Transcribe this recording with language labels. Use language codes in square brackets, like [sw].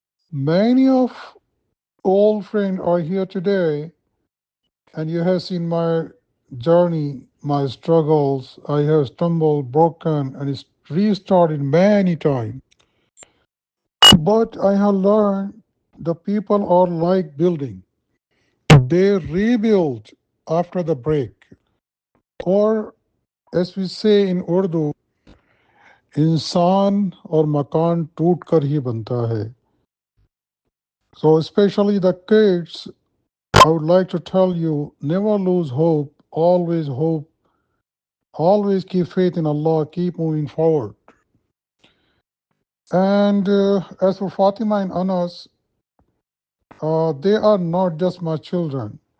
[en] Many of old friends are here today, and you have seen my journey, my struggles. I have stumbled, broken, and restarted many times. But I have learned the people are like building. They rebuild after the break. Or as we say in Urdu, [hi] इंसान और मकान टूट कर ही बनता है. [en] So especially the kids, I would like to tell you, never lose hope, always keep faith in Allah, keep moving forward. And as for Fatima and Anas, they are not just my children.